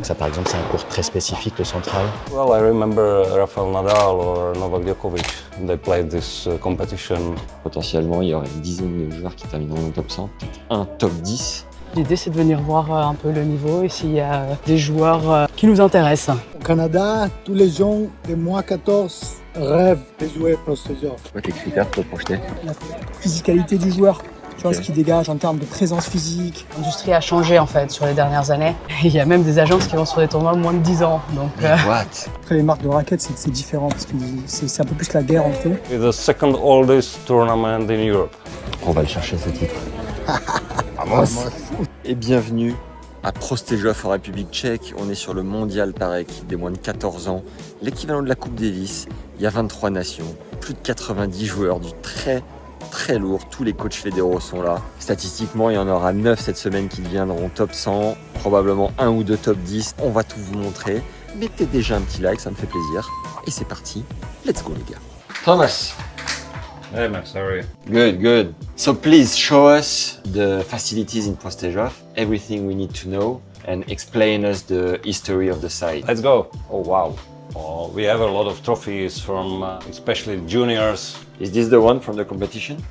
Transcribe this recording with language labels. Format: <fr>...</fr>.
<fr>Ça, par exemple, c'est un cours très spécifique, le central.</fr> <en>Well, I remember Rafael Nadal or Novak Djokovic. They played this competition.</en> <fr>Potentiellement, il y aurait une dizaine de joueurs qui termineront au top 100, peut-être un top 10. L'idée, c'est de venir voir un peu le niveau et s'il y a des joueurs qui nous intéressent. Au Canada, tous les gens de moins 14 rêvent de jouer pro stager. Quoi tes critères pour te projeter? La physicalité du joueur, tu vois, ce qui dégage en termes de présence physique. L'industrie a changé en fait sur les dernières années. Il y a même des agences qui vont sur des tournois de moins de 10 ans. Donc,</fr> <en>What?</en> <fr>Après, les marques de raquettes, c'est différent parce que c'est un peu plus la guerre entre eux.</fr> <en>It's the second oldest tournament in Europe.</en> <fr>On va le chercher ce titre. Et bienvenue à Prostějov en République tchèque. On est sur le mondial par équipe des moins de 14 ans, l'équivalent de la Coupe Davis. Il y a 23 nations, plus de 90 joueurs du très lourd. Tous les coachs fédéraux sont là. Statistiquement, il y en aura 9 cette semaine qui deviendront top 100, probablement 1 ou 2 top 10. On va tout vous montrer. Mettez déjà un petit like, ça me fait plaisir. Et c'est parti,</fr> <en>let's go</en> <fr>les gars. Thomas.</fr> <en>Hey Max, how are you? Good. So please show us the facilities in Prostějov, everything we need to know, and explain us the history of the site. Let's go. Oh wow. We have a lot of trophies from especially juniors. Is this the one from the competition?</en>